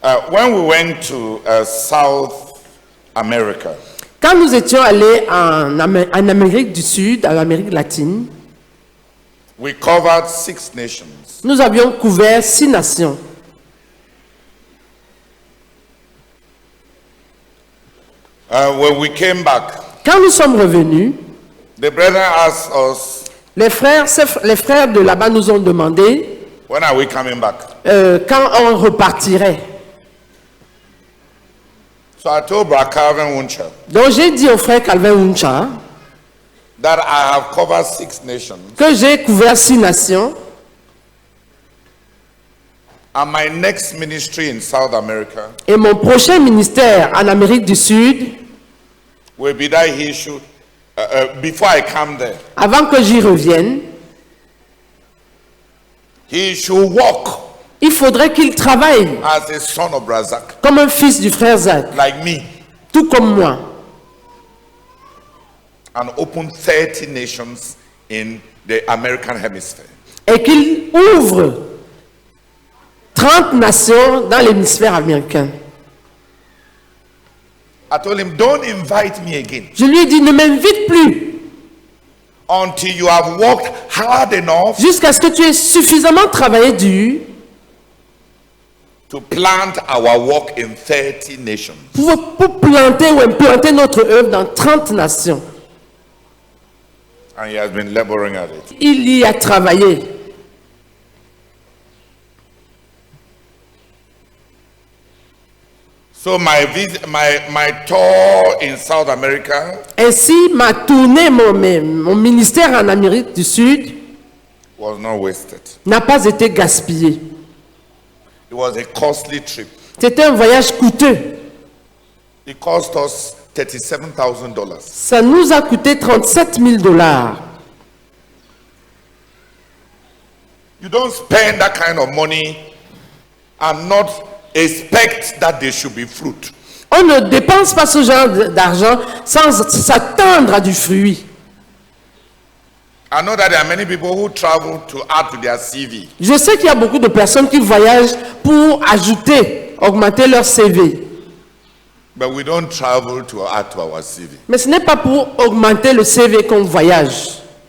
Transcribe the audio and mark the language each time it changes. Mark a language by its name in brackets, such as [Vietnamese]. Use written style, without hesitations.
[English] When we went to South America, [French] Quand nous étions allés en Amérique du Sud, en Amérique latine, [English] we covered 6 nations. [French] nous avions couvert 6 nations. [English] When we came back, [French] Quand nous sommes revenus, [English] the brethren asked us, [French] les frères de là-bas nous ont demandé [English] when are we coming back? [French] quand on repartirait. [English] So I told Brother Calvin Wuncha [French] Donc j'ai dit au frère Calvin Wuncha [English] that I have covered 6 nations, [French] que j'ai couvert 6 nations [English] and my next ministry in South America [French] et mon prochain ministère en Amérique du Sud, [English] will be that he should, before I come there, [French] avant que j'y revienne, [English] he should walk [French] il faudrait qu'il travaille [English] as a son of Brazak, [French] comme un fils du frère Zach, [English] like me, [French] tout comme moi, [English] and open 30 nations in the American hemisphere. [French] et qu'il ouvre 30 nations dans l'hémisphère américain. [English] I told him, don't invite me again [French] Je lui ai dit, ne m'invite plus [English] until you have worked hard enough [French] jusqu'à ce que tu aies suffisamment travaillé dur [English] to plant our work in 30 nations. [French] pour planter ou implanter notre œuvre dans 30 nations. [English] And he has been laboring at it. [French] Il y a travaillé. [English] So my tour in South America [French] Ainsi, ma tournée, mon ministère en Amérique du Sud [English] was not wasted. [French] n'a pas été gaspillé. [English] It was a costly trip. [French] C'était un voyage coûteux. [English] It cost us $37,000. [French] Ça nous a coûté 37 000 $. [English] You don't spend that kind of money and not expect that there should be fruit. [French] On ne dépense pas ce genre d'argent sans s'attendre à du fruit. [English] I know that there are many people who travel to add to their CV. [French] Je sais qu'il y a beaucoup de personnes qui voyagent pour ajouter, augmenter leur CV. [English] But we don't travel to add to our CV. [French] Mais ce n'est pas pour augmenter le CV qu'on voyage.